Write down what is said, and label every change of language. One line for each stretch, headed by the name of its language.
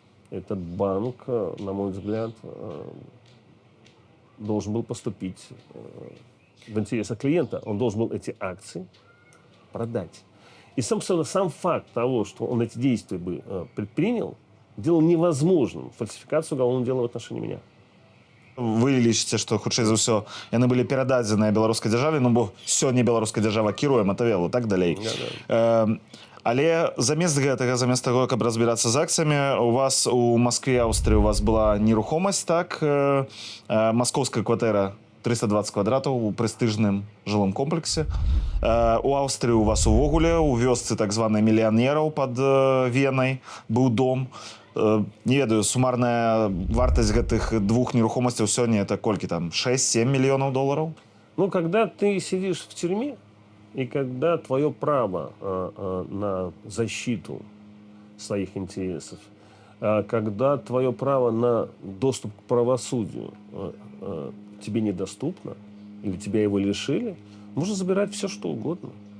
Russian: Этот банк, на мой взгляд, должен был поступить в интересах клиента. Он должен был эти акции продать. И, собственно, сам факт того, что он эти действия бы предпринял, делал невозможным фальсификацию уголовного дела в отношении меня.
Belarusian: Вы лічыце, што, хутчэй за ўсё, яны былі перададзеныя беларускай дзяржаве, бо сёння беларуская дзяржава кіруе Матавелу, так далей. Але замест гэтага, замест таго, каб разбірацца з акцыямі, у вас у Маскве, Аўстрыі, у вас была нерухомасць, так? Маскоўская кватэра 320 квадратаў у прэстыжным жылым комплексе. У Аўстрыі у вас увогуле, у вёсцы так званай мільянераў пад Венай быў дом. Не ведаю, сумарная вартасць гэтых двух нерухомасцяў сёння это колькі там? 6-7 мільёнаў долараў?
Russian: Когда ты сидишь в тюрьме, и когда твое право на защиту своих интересов, когда твое право на доступ к правосудию тебе недоступно, или тебя его лишили, можно забирать все, что угодно.